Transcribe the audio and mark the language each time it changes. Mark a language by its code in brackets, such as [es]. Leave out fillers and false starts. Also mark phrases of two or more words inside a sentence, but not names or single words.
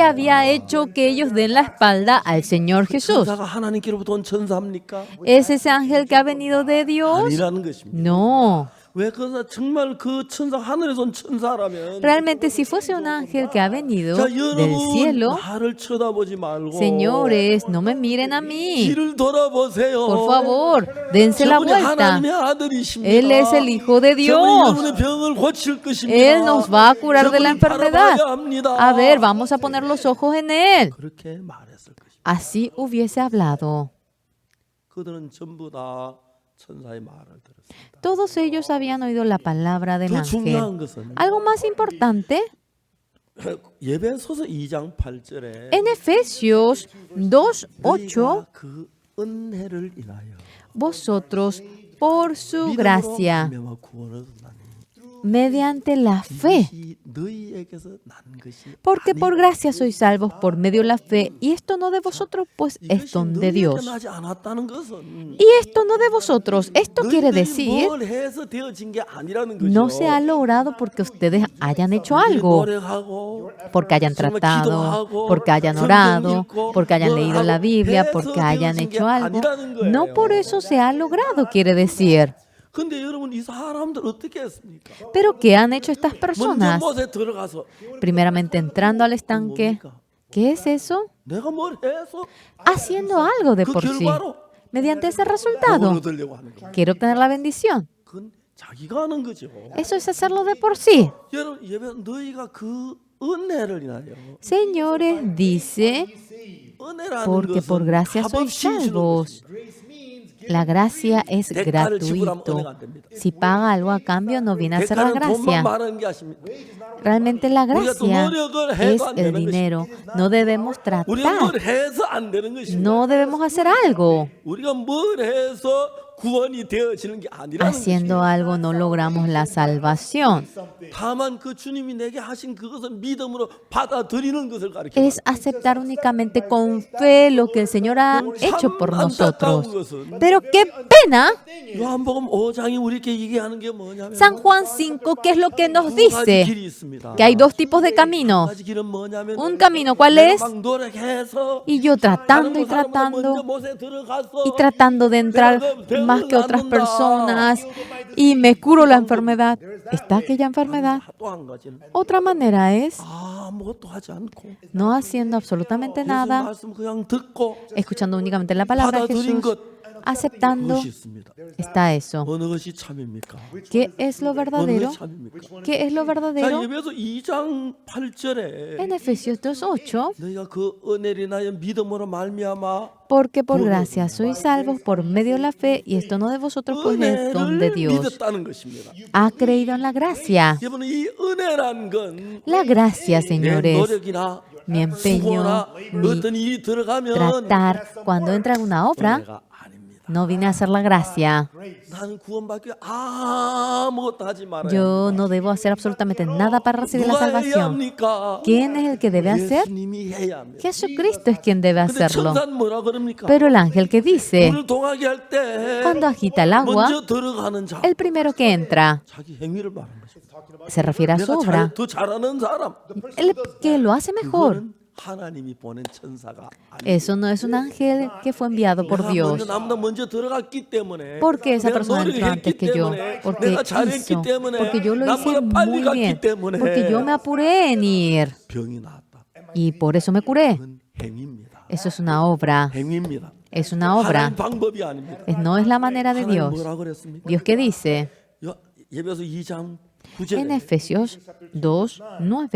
[es] había hecho que ellos den la espalda al Señor Jesús. [ko] 천사가 하나님께로부터 온 천사입니까? [es] ¿Es ese ángel que ha venido de Dios? [ko] 아니라는 것입니다. [es] No. [ko] 왜 그러나 정말 그 천사 하늘에서 온 천사라면 [es] Realmente, si fuese un ángel que ha venido [ko] 자, [es] del [ko] 여러분 [es] cielo, [ko] 나를 쳐다보지 말고 [es] señores, no me miren a mí. [ko] 길을 돌아보세요. [es] Por favor, dense la [ko] 저분이 [es] vuelta. [ko] 하나님의 아들이십니다. [es] Él es el Hijo de [ko] 저분이 [es] Dios. [ko] 여러분의 병을 고칠 것입니다. [es] Él nos va a curar de la [ko] 저분이 [es] enfermedad. [ko] 바라봐야 합니다. [es] A ver, vamos a poner los ojos en Él. [ko] 그렇게 말했을 것입니다. [es] Así hubiese hablado. [ko] 그들은 전부 다 천사의 말을 들었습니다. [es] Todos ellos habían oído la palabra del [ko] 더 [es] ángel. [ko] 중요한 것은 [es] Algo más importante, [ko] 예배소서 2장 8절에 [es] en Efesios 2:8, [ko] 그 은혜를 인하여 [es] vosotros por su [ko] 믿음으로 [es] gracia, [ko] 말미암아 구원을 얻었나니 [es] mediante la fe, [ko] 이것이 너희에게서 난 것이 [es] porque por gracia sois salvos por medio de la fe, y esto no de vosotros, pues es [ko] 이것이 [es] don de [ko] 너희에게 [es] Dios. [ko] 나지 않았다는 것은 [es] Y esto no de vosotros, esto quiere [ko] 너희들이 [es] decir, [ko] 뭘 해서 되어진 게 아니라는 거죠. [es] no se ha logrado porque ustedes hayan hecho [ko] 우리 [es] algo, [ko] 노력하고 [es] porque hayan [ko] 정말 [es] tratado, [ko] 기도하고 [es] porque hayan [ko] 성경 [es] orado, [ko] 읽고 [es] porque hayan [ko] 뭘 [es] leído la [ko] 하고 [es] Biblia, [ko] 해서 [es] porque hayan [ko] 되어진 게 [es] hecho algo. [ko] 아니라는 거예요. [es] No por eso se ha logrado, quiere decir. [ko] 근데 여러분 이 사람들 어떻게 했습니까? [es] Pero ¿qué han hecho estas [ko] 먼저 [es] personas? [ko] 못에 들어가서 [es] Primeramente entrando al estanque. [ko] 뭡니까? [es] ¿Qué es eso? [ko] 내가 뭘 해서 [es] Haciendo algo de [ko] 그 [es] por sí. [ko] 결과로 [es] Mediante ese [ko] 복을 [es] resultado. [ko] 얻으려고 하는 거예요. [es] Quiero obtener la bendición. [ko] 그건 자기가 하는 거죠. [es] Eso es hacerlo de por sí. [ko] 여러분 예배 너희가 그 은혜를 인하여 [es] Señores, dice, [ko] 은혜라는 [es] porque por [ko] 것은 [es] gracia [ko] 값 [es] sois [ko] 없이 주는 [es] salvos. [ko] 것입니다. [es] La gracia es [ko] 대가를 지불하면 [es] gratuito. [ko] 은혜가 안 됩니다. [es] Si paga algo a cambio, no viene a ser la [ko] 대가는 돈만 [es] gracia. [ko] 말하는 게 아십니다. [es] Realmente la [ko] 우리가 또 [es] gracia [ko] 노력을 [es] es [ko] 해도 안 [es] el [ko] 되는 [es] dinero. No debemos [ko] 우리가 [es] tratar. [ko] 뭘 해서 안 되는 것입니다. [es] No debemos hacer algo. [ko] 우리가 뭘 해서 구원이 되어지는 게 아니라는 [es] Haciendo algo no logramos la salvación. [ko] 것입니다. 다만 그 주님이 내게 하신 그것을 믿음으로 받아들이는 것을 가르쳐요. [es] Es aceptar únicamente con fe lo que el Señor ha hecho por nosotros. Pero qué pena, [ko] 요한복음 5장이 우리에게 얘기하는 게 뭐냐면 [es] San Juan 5, ¿qué es lo que nos [ko] 두 가지 [es] dice? [ko] 길이 있습니다. [es] Que hay dos tipos de [ko] 한 [es] camino. [ko] 가지 길은 뭐냐면 [es] Un camino, ¿cuál [ko] 내가 [es] es? [ko] 막 노력해서 [es] Y yo tratando y [ko] 다른 사람보다 먼저 [es] tratando [ko] 못에 들어가서 [es] y tratando de entrar más que otras personas y me curo la enfermedad. ¿Está aquella enfermedad? [ko] 또 한 가지는 [es] Otra manera es [ko] 아무것도 하지 않고 [es] no haciendo absolutamente [ko] 예수 [es] nada, [ko] 말씀 그냥 듣고 [es] escuchando únicamente la palabra de [ko] 받아들인 [es] Jesús, [ko] 것 [es] aceptando. [ko] 그것이 있습니다. [es] Está eso. [ko] 어느 것이 참입니까? [es] ¿Qué es lo [ko] 어느 [es] verdadero? [ko] 것이 참입니까? [es] ¿Qué es lo [ko] 자, [es] verdadero? [ko] 예배서 2장 8절에 [es] En Efesios 2:8, [ko] 너희가 그 은혜를 인하여 믿음으로 말미암아 [es] porque por gracia sois salvos por medio de la fe, y esto no de vosotros, pues es don de [ko] 은혜를 [es] Dios. [ko] 믿었다는 것입니다. [es] Ha creído en la gracia. [ko] 여러분 이 은혜란 건 [es] La gracia, [ko] 내 [es] señores, [ko] 노력이나 [es] mi empeño, [ko] 수고나 [es] mi [ko] 어떤 일이 들어가면 [es] tratar, cuando entra en una obra, [ko] 은혜가 아닙니다. [es] no viene a ser la gracia. [ko] 나는 구원받기 아무것도 하지 말아야 [es] Yo no debo hacer absolutamente nada para recibir la [ko] 누가 해야 [es] salvación. [ko] 합니까? [es] ¿Quién es el que debe hacer? [ko] 예수님이 해야 합니다. [es] Jesucristo es quien debe [ko] 근데 [es] hacerlo. [ko] 천사는 뭐라 그럽니까? [es] Pero el ángel que dice, [ko] 물을 동하게 할 때 [es] cuando agita el agua, [ko] 먼저 들어가는 자 [es] el primero que entra [ko] 자기 행위를 말하는 것입니다. [es] se refiere a su obra. [ko] 더 잘하는 사람 [es] El que lo hace mejor. [ko] 그거는 하나님이 보낸 천사가 아니에요. [es] Eso no es un ángel que fue enviado por [ko] 내가 [es] Dios. [ko] 나보다 먼저 들어갔기 때문에 [es] Porque esa [ko] 내가 [es] persona entró antes [ko] 노력했기 [es] que yo. [ko] 때문에 [es] Porque [ko] 내가 잘했기 [es] hizo. [ko] 때문에 [es] Porque yo lo hice [ko] 나보다 빨리 [es] muy [ko] 갔기 [es] bien. [ko] 때문에 [es] Porque yo me apuré en ir. [ko] 병이 나왔다. [es] Y por eso me curé. [ko] 그건 행위입니다. [es] Eso es una obra. [ko] 행위입니다. [es] Es una obra. [ko] 하나님 방법이 아닙니다. [es] No es la manera de [ko] 하나님 [es] Dios. [ko] 뭐라 그랬습니까? [es] Dios que dice [ko] 예배서 2장 [es] en [ko] 9절에 [es] Efesios 2:9,